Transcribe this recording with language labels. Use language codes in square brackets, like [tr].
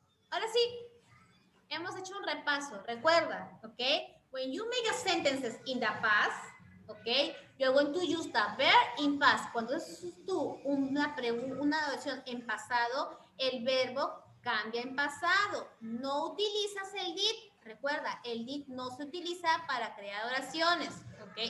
[es] Ahora sí, hemos hecho un repaso. Recuerda, [en] ¿ok? When you make a sentences in the past, ¿ok? You're going to use the verb in past. [es] Cuando usas tú una oración en pasado, el verbo cambia en pasado. No utilizas el did. Recuerda, el did no se utiliza para crear oraciones, ¿ok?